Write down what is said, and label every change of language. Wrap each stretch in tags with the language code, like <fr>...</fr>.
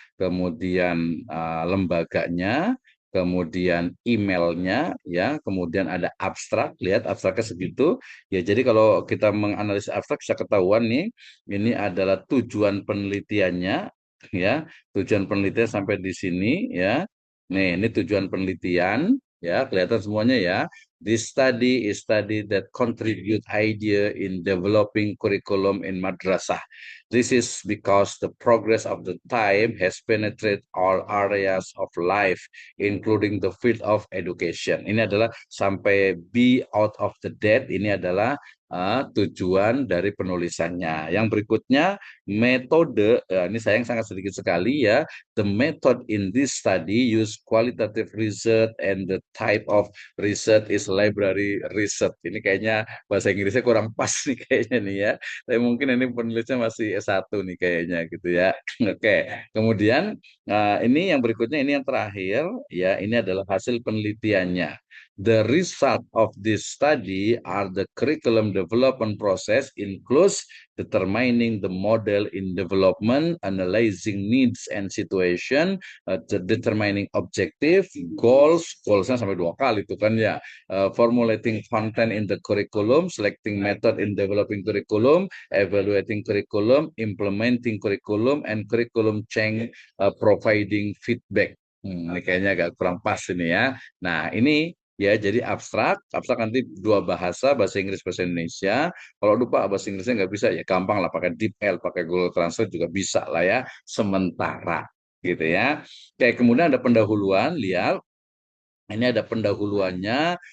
<id>Kemudian lembaganya, kemudian emailnya ya, kemudian ada abstrak, lihat abstraknya segitu ya. Jadi kalau kita menganalisis abstrak bisa ketahuan nih, ini adalah tujuan penelitiannya ya, tujuan penelitian sampai di sini ya. Nih, ini tujuan penelitian ya, kelihatan semuanya ya.</id> <en>This study is study that contribute idea in developing curriculum in madrasah. This is because the progress of the time has penetrated all areas of life, including the field of education.</en> <id>Ini adalah sampai</id> <en>be out of the dead.</en> <id>Ini adalah tujuan dari penulisannya. Yang berikutnya, metode. Ini sayang sangat sedikit sekali ya.</id> <en>The method in this study use qualitative research and the type of research is library research.</en> <id>Ini kayaknya bahasa Inggrisnya kurang pas nih kayaknya nih ya. Tapi mungkin ini penulisnya masih S1 nih kayaknya gitu ya. Oke, kemudian ini yang berikutnya, ini yang terakhir ya, ini adalah hasil penelitiannya.</id> <en>The result of this study are the curriculum development process includes determining the model in development, analyzing needs and situation, determining objective,</en> <id>goalsnya sampai 2 kali itu kan ya,</id> <en>formulating content in the curriculum, selecting method in developing curriculum, evaluating curriculum, implementing curriculum, and curriculum change, providing feedback.</en> <id>Ini kayaknya agak kurang pas ini ya. Nah ini ya, jadi abstrak nanti 2 bahasa, bahasa Inggris, bahasa Indonesia. Kalau lupa bahasa Inggrisnya nggak bisa, ya gampang lah, pakai DeepL, pakai Google Translate juga bisa lah ya, sementara gitu ya. Kayak kemudian ada pendahuluan, lihat. Ini ada pendahuluannya.</id>